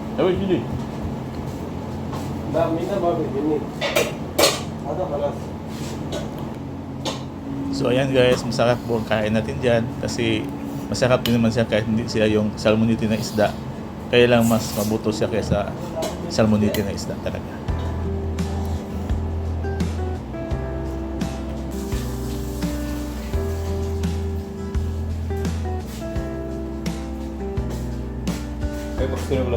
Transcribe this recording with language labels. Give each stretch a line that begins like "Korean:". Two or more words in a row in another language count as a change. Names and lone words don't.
Malay: sini. Na, minta babi, ini. Ada panas.
Filipino: So ayan guys, masarap po ang kain natin dyan kasi masarap din naman siya kahit hindi siya yung salmonite na isda. Kaya lang mas mabuto siya kaysa salmonite na isda talaga. Ay, bakit na pala?